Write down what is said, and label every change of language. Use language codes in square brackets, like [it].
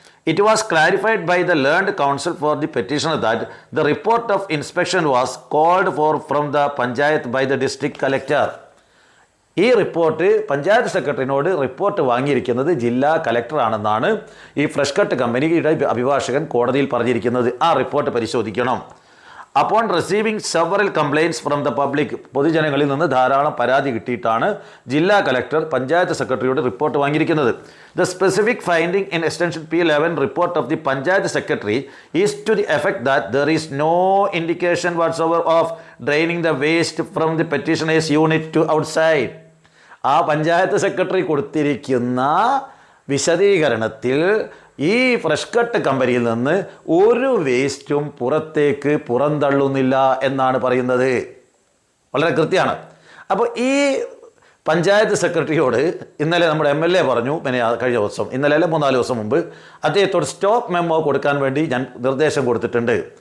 [en] It was clarified by the learned counsel for the petitioner that the report of inspection was called for from the panchayat by the district collector. [ml] ഈ report panchayat സെക്രട്ടറിനോട് report വാങ്ങിയിരിക്കുന്നത് ജില്ലാ കലക്ടറാണെന്നാണ് ഈ fresh cut കമ്പനിയുടെ അഭിഭാഷകൻ കോടതിയിൽ പറഞ്ഞിരിക്കുന്നത്. ആ report പരിശോധിക്കണം. [en] upon receiving several complaints from the public, [ml] പൊതുജനങ്ങളിൽ നിന്ന് ധാരാളം പരാതി കിട്ടിയിട്ടാണ് ജില്ലാ collector panchayat സെക്രട്ടറിയോട് report വാങ്ങിയിരിക്കുന്നത്. [en] The specific finding in extension P11 report of the Panchayat Secretary is to the effect that there is no indication whatsoever of draining the waste from the petitioner's unit to outside. [ml] ആ panchayat secretary കൊടുത്തിരിക്കുന്ന വിശദീകരണത്തിൽ ഈ fresh cut കമ്പനിയിൽ നിന്ന് ഒരു വേസ്റ്റും പുറത്തേക്ക് പുറന്തള്ളുന്നില്ല എന്നാണ് പറയുന്നത്. വളരെ കൃത്യമാണ്. അപ്പോൾ ഈ പഞ്ചായത്ത് സെക്രട്ടറിയോട് ഇന്നലെ നമ്മുടെ MLA പറഞ്ഞു, കഴിഞ്ഞ ദിവസം, ഇന്നലെ 3-4 ദിവസം മുമ്പ് അദ്ദേഹത്തോട് സ്റ്റോപ്പ് മെമ്മോ കൊടുക്കാൻ വേണ്ടി ഞാൻ നിർദ്ദേശം കൊടുത്തിട്ടുണ്ട്.